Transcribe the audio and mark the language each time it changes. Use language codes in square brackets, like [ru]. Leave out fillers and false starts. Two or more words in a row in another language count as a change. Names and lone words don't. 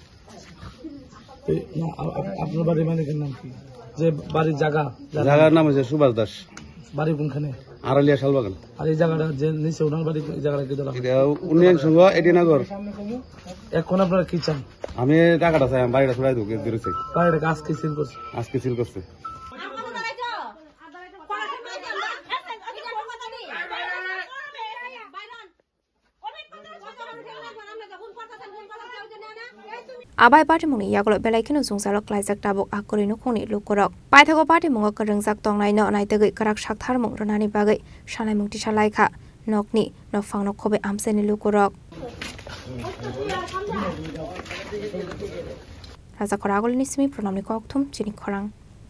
[bn] আপনার বাড়ির মালিকের নাম কি যে বাড়ির জায়গার নাম হচ্ছে সুভাষ দাস বাড়ি কোনখানে আড়ালিয়া শালবাগান আর এই জায়গাটা যে নিচে ওনার বাড়ি জায়গাটা কি উন্নয়ন সংঘ এডিনগর এখন আপনারা কি চান আমি টাকাটা চাই আমি বাড়িটা ছড়াই দেবো দিয়েছি বাড়িটা আজকে সিল করছে [trp] Abai party muni yagolo belai kinu sungsalok laijak tabuk akuri nukhuni lukorok paithago party mungo karengjak tongnai no naitagoi karak sakthar mung ronani bagai sanai mungti salaikha nokni nokfang nokhobe amseni lukorok Raja Koragol nismi pronamni kokthum chini khorang